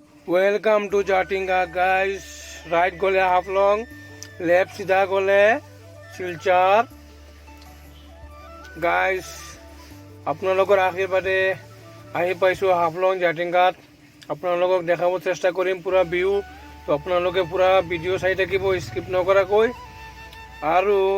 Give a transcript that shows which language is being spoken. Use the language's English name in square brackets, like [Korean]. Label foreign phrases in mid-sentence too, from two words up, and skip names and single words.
[English] welcome to [Assamese] जाटिंगा गाइस [Hindi] राइट गले हाफलং लेफ्ट सीधा गले [Assamese] শিলচৰ গাইস আপোনালোকৰ আশীৰ্বাদে আহি পাইছো হাফলং জাটিংগাত আপোনালোকক দেখাব চেষ্টা কৰিম পুৰা ভিউ তো আপোনালোকে পুৰা ভিডিও চাই থাকিব স্কিপ নকৰাকৈ আৰু